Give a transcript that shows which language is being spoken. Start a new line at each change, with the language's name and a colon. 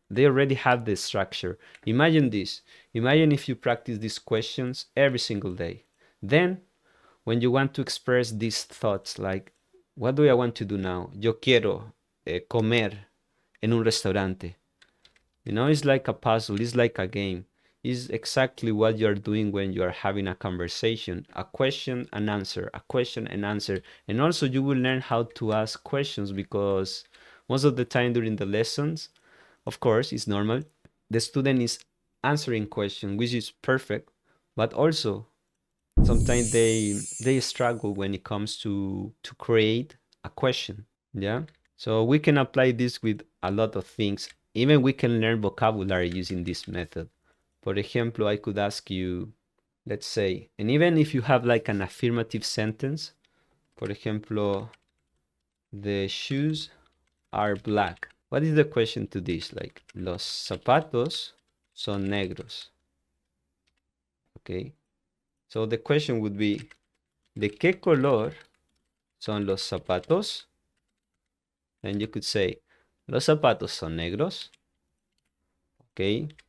English: They already have the structure. Imagine this. Imagine if you practice these questions every single day. Then, when you want to express these thoughts, like, what do I want to do now?
Spanish: Yo quiero comer en un restaurante.
English: You know, it's like a puzzle, it's like a game. It's exactly what you're doing when you are having a conversation, a question and answer, a question and answer. And also you will learn how to ask questions because most of the time during the lessons, of course, it's normal. The student is answering questions, which is perfect, but also sometimes they struggle when it comes to create a question. Yeah. So we can apply this with a lot of things. Even we can learn vocabulary using this method. For example, I could ask you, let's say, and even if you have like an affirmative sentence, for example, the shoes are black. What is the question to this?
Spanish: Like, los zapatos son negros. Okay.
English: So the question would be,
Spanish: ¿de qué color son los zapatos?
English: And you could say,
Spanish: los zapatos son negros.
English: Okay.